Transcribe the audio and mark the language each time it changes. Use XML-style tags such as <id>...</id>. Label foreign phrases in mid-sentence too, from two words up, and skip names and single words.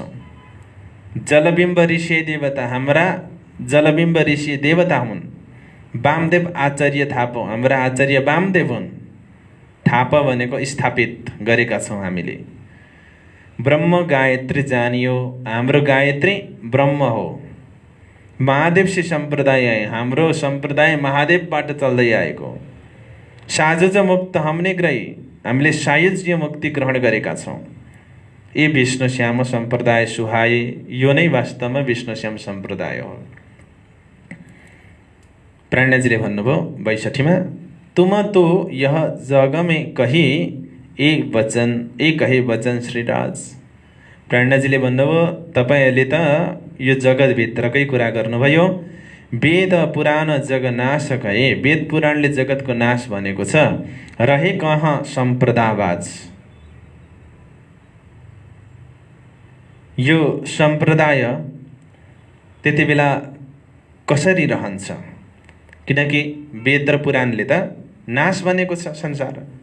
<ne>जलबिम्ब ऋषि देवता, हाम्रा जलबिम्ब ऋषि देवता हुन्। वामदेव आचार्य थापा, हाम्रा आचार्य वामदेव हुन्। थापा भनेको स्थापित गरेका छौँ हामीले।</ne> <hi>ब्रह्म गायत्री जानियो,</hi> <ne>हाम्रो गायत्री ब्रह्म हो।</ne> <hi>महादेव से सम्प्रदाय आए,</hi> <ne>हाम्रो सम्प्रदाय महादेवबाट चल्दै आएको।</ne> <hi>साजुज मुक्त हमने ग्रही,</hi> <ne>हामीले सायुज्य मुक्ति ग्रहण गरेका छौँ।</ne> <hi>ए विष्णु श्याम सम्प्रदाय सुहाए,</hi> <ne>यो नै वास्तवमा विष्णु श्याम सम्प्रदाय हो। प्राणजीले भन्नुभयो</ne> <hi>62 तुम तो यह जग में कही एक है वचन श्रीराज।</hi> <ne>प्राणजीले भन्नुभयो तपाईँहरूले त यो जगतभित्रकै कुरा गर्नुभयो।</ne> <hi>वेद पुराण जग नाश गए,</hi> <ne>वेद पुराणले जगतको नाश भनेको छ।</ne> <hi>रहे कहाँ सम्प्रदायवाज,</hi> <ne>यो सम्प्रदाय त्यति बेला कसरी रहन्छ? किनकि वेद र पुराणले त नाश भनेको छ संसार।</ne>